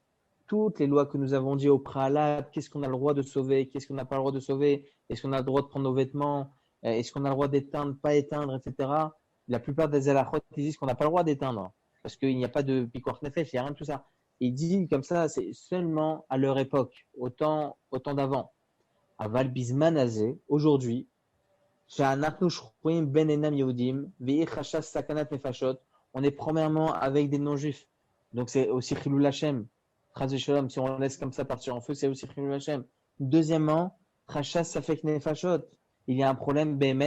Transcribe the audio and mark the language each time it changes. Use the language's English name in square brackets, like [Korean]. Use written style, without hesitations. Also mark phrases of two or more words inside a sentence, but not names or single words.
[French] Toutes les lois que nous avons dit au préalable, qu'est-ce qu'on a le droit de sauver, qu'est-ce qu'on n'a pas le droit de sauver, est-ce qu'on a le droit de prendre nos vêtements, est-ce qu'on a le droit d'éteindre, pas éteindre, etc. La plupart des halachot disent qu'on n'a pas le droit d'éteindre parce qu'il n'y a pas de [Hebrew] פיקוח נפש, [French] il n'y a rien de tout ça. Il dit comme ça, c'est seulement à leur époque, au temps d'avant. [Hebrew] אבל בזמן הזה, [French] aujourd'hui, on est premièrement avec des non-juifs. Donc c'est aussi [Hebrew] חילול השם. [French] Si on laisse comme ça partir en feu, c'est aussi [Hebrew] חילול השם. [French] Deuxièmement, [Hebrew] חשש ספק נפשות. [French] Il y a un problème, Behemet.